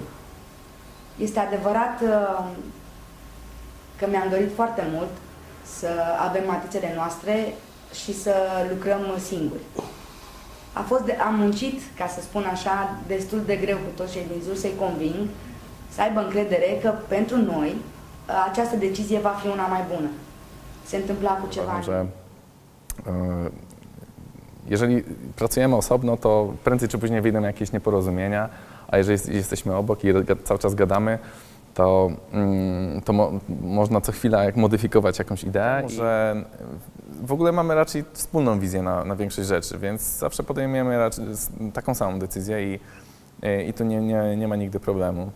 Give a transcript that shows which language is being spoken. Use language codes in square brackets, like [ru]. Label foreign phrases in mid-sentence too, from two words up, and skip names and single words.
[ro] Este adevărat că mi-am dorit foarte mult să avem matițele noastre și să lucrăm singuri. Am muncit, ca să spun așa, destul de greu cu toți cei din jur să-i conving să aibă încredere că pentru noi această decizie va fi una mai bună. Se întâmpla cu ceva. [pl] Że jeżeli pracujemy osobno, to prędzej czy później wyjdą jakieś nieporozumienia, a jeżeli jesteśmy obok i cały czas gadamy, to można co chwila modyfikować jakąś ideę, że w ogóle mamy raczej wspólną wizję na większość rzeczy, więc zawsze podejmujemy raczej taką samą decyzję i tu nie ma nigdy problemu.